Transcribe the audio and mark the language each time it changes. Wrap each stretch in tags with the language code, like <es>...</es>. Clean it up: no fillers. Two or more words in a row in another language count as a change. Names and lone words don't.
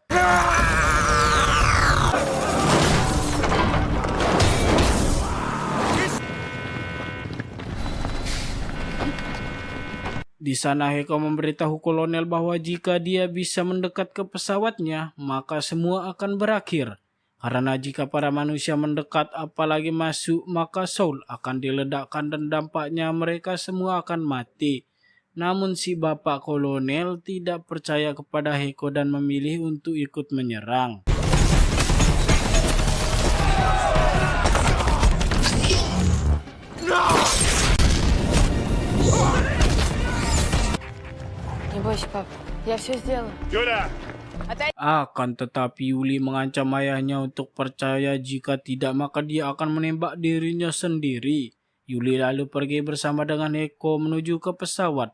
<id>Di sana Heko memberitahu kolonel bahwa jika dia bisa mendekat ke pesawatnya, maka semua akan berakhir. Karena jika para manusia mendekat apalagi masuk, maka Soul akan diledakkan dan dampaknya mereka semua akan mati. Namun si bapak kolonel tidak percaya kepada Heiko dan memilih untuk ikut menyerang.</id> <ru>Не бойся, пап. Я все сделала. Юля!</ru> <id>Akan tetapi Yuli mengancam ayahnya untuk percaya, jika tidak maka dia akan menembak dirinya sendiri. Yuli lalu pergi bersama dengan Heiko menuju ke pesawat.</id>